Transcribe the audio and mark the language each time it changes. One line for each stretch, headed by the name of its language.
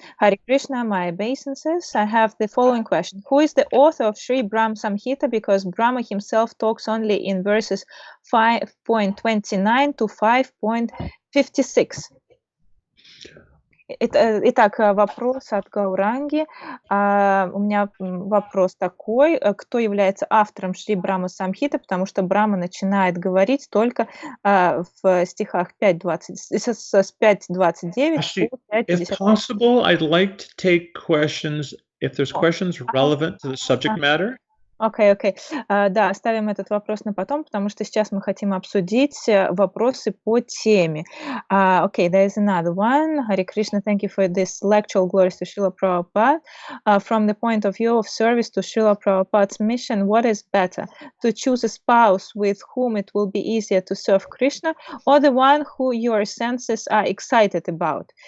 English: Hare Krishna, my obeisances. I have the following question. Who is the author of Sri Brahma Samhita? Because Brahma himself talks only in verses 5.29 to 5.56.
Russian: Итак, вопрос от Гауранги. У меня вопрос такой. Кто является автором Шри Брахма Самхиты? Потому что Брахма начинает говорить только в стихах 5.29 с 5.29 по 5.50.
English: If possible, I'd like to take questions, if there's questions relevant to the subject matter. Окей.
Russian: Да, оставим этот вопрос на потом, потому что сейчас мы хотим обсудить вопросы по теме.
English: Okay, there is another one. Hare Krishna, thank you for this lecture, glories to Srila Prabhupada. From the point of view of service to Srila Prabhupada's mission, what is better? To choose a spouse with whom it will be easier to serve Krishna, or the one who your senses are excited about?